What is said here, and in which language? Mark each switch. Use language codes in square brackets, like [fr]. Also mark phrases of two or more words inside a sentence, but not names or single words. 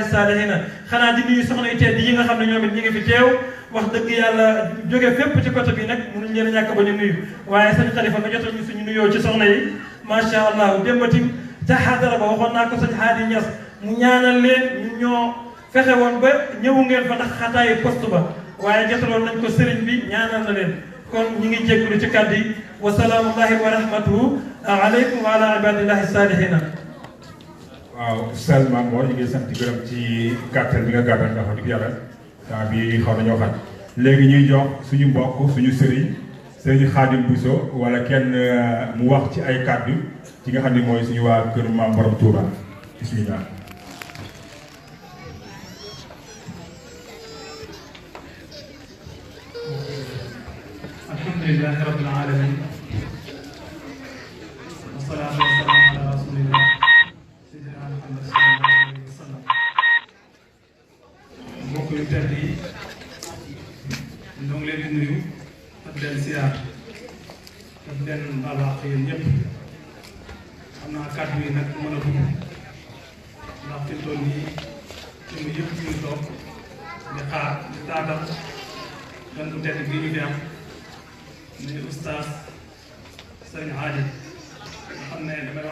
[wo] salihina xanaa di nuyu soxna yu tedd yi nga xam ne ñoom it ñi ngi fi teew wax dëgg yàlla jóge fépp ci côté bi nag mënuñ leen a ñàkk ba ñu nuyu waaye sëñ Khalifa nga jotal ñu suñu nuyoo ci soxna yi [ar] ما شاء الله [wo] démbatim ca xaadara ba waxoon naa ko sëñ Hadi Niass mu ñaanal leen ñu ñoo fexe woon ba ñëwu ngeen fa ndax xataayu poste ba waaye jotaloon nañ ko sëriñ bi ñaanal na leen kon ñi ngi jéggulu ci kàddu yi [ar] وسلام الله ورحمته عليكم وعلى عباد الله الصالحين [wo] waaw Oustaz Mame Mor ñu ngi sant gërëm ci gàttal bi nga gàttal ndax wax dëgg yàlla temps bi xaw nañoo xat léegi ñuy jox suñu mbokk suñu sëriñ Khadim Bousso wala kenn mu wax ci ay kàddu ci nga xam ne mooy suñu waa kër Maam Borom Touba bismillah. [ar] الحمد لله رب العالمين والصلاة والسلام على رسول الله سيدنا محمد صلى الله عليه وسلم. [wo] mbokk yu tedd yi ñoo ngi leen di nuyu ak leen siyaar ak leen balaax yéen ñëpp. xam naa kàddu yi nag mën a dugg ndax fi mu toll nii suñu yëpp ñu toog di xaar di taatal gan bu tedd gi ñu fi am muy oustaz Sëriñ Hadi nga xam ne damay wax